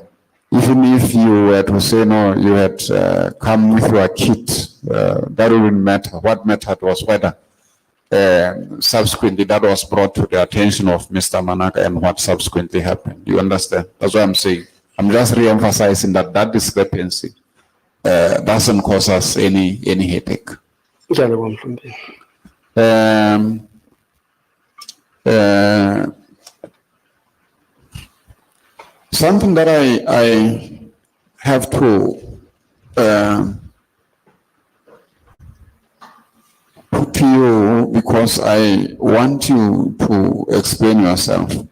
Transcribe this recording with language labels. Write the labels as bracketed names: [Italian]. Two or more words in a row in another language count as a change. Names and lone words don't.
[English] Even if you were to say no, you had come with your kit, that wouldn't matter. What mattered was whether subsequently that was brought to the attention of Mr. Manaka and what subsequently happened. You understand? That's what I'm saying. I'm just re-emphasizing that discrepancy doesn't cause us any headache. [Southern Sotho] Ke a leboha Mhlompeyi. [English] Something that I have to put you, because I want you to explain yourself.